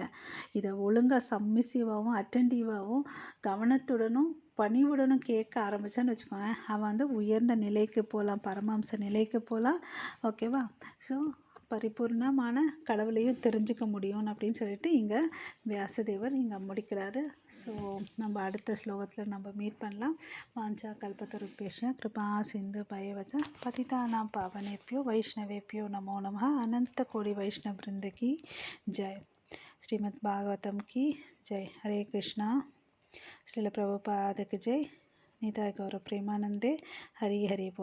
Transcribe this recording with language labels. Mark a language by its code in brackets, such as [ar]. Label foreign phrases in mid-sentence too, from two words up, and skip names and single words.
[ta] இதை ஒழுங்காக சப்மிசிவாகவும் அட்டென்டிவாகவும் கவனத்துடனும் பணிவுடனும் கேட்க ஆரம்பித்தான்னு வச்சுக்கோங்க, அவன் வந்து உயர்ந்த நிலைக்கு போகலாம், பரமாம்ச நிலைக்கு போகலாம். ஓகேவா. ஸோ பரிபூர்ணமான கடவுளையும் தெரிஞ்சுக்க முடியும் அப்படின்னு சொல்லிட்டு இங்கே வியாசதேவர் இங்கே முடிக்கிறாரு. ஸோ நம்ம அடுத்த ஸ்லோகத்தில் நம்ம மீட் பண்ணலாம். [sa] वाञ्छा कल्पतरुभ्यश्च कृपा सिन्धु भ्यएवच पतितानां पावनेभ्यो वैष्णवेभ्यो नमो नमः. [hi] अनंत कोटि वैष्णव वृंद की जय. श्रीमद् भागवतम की जय. हरे कृष्णा. श्रील प्रभुपाद की जय. निताय गौर प्रेमानंदे. हरि हरि बोल.